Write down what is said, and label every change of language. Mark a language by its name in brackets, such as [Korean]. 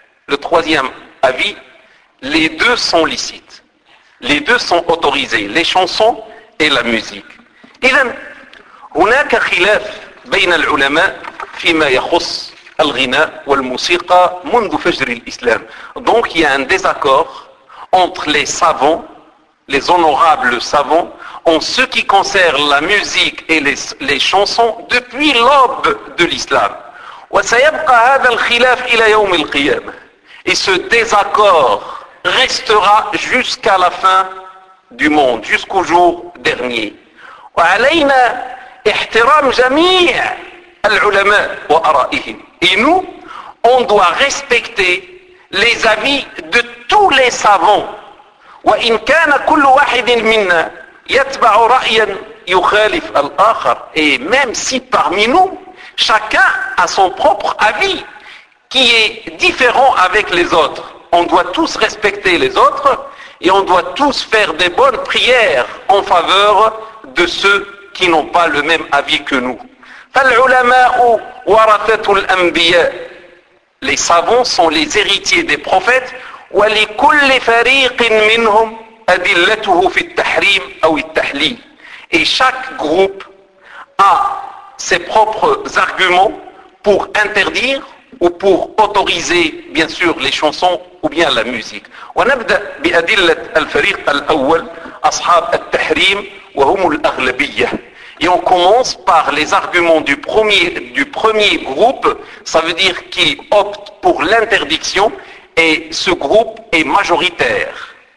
[French] Le troisième avis, les deux sont licites. Les deux sont autorisés, les chansons et la musique. [Arabic] إذن, هناك خلاف بين العلماء فيما يخص الغناء والموسيقى منذ فجر الإسلام. [French] Donc il y a un désaccord entre les savants, les honorables savants, en ce qui concerne la musique et les chansons depuis l'aube de l'islam. [Arabic] وسيبقى هذا الخلاف إلى يوم القيامة. [French] Et ce désaccord restera jusqu'à la fin du monde, jusqu'au jour dernier. [Arabic] وعلينا احترام جميع العلماء وآرائهم. [French] Et nous, on doit respecter les avis de tous les savants. [Arabic] وإن كان كل واحد منا يتبع رأيا يخالف الآخر. [French] Et même si parmi nous, chacun a son propre avis qui est différent avec les autres. On doit tous respecter les autres et on doit tous faire des bonnes prières en faveur de ceux qui n'ont pas le même avis que nous. [Arabic] فالعلماء ورثة الأنبياء. [French] Les savants sont les héritiers des prophètes. [Arabic] ولكل فريق منهم أدلته في التحريم أو التحليل. [French] Et chaque groupe a ses propres arguments pour interdire ou pour autoriser, bien sûr, les chansons ou bien la musique. [Arabic] ونبدأ بأدلة الفريق الأول أصحاب التحريم وهم الأغلبية. [French] Et on commence par les arguments du premier groupe, ça veut dire qu'il opte pour l'interdiction, et ce groupe est majoritaire.